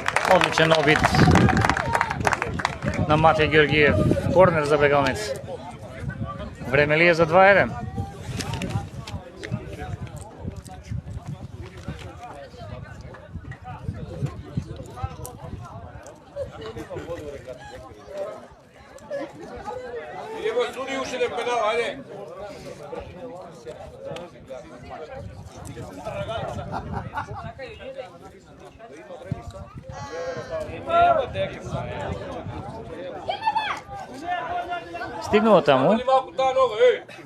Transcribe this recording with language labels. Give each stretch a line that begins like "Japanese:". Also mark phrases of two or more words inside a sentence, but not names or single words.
Macedonian: Одличен обид на Матеј Георгиев. Корнер за Бегалница. Време ли е за 2-1?
Serbian: Idemo sudi uši da pedal, ajde.
Macedonian: Стигнува таму. Али малко тая нога, ей!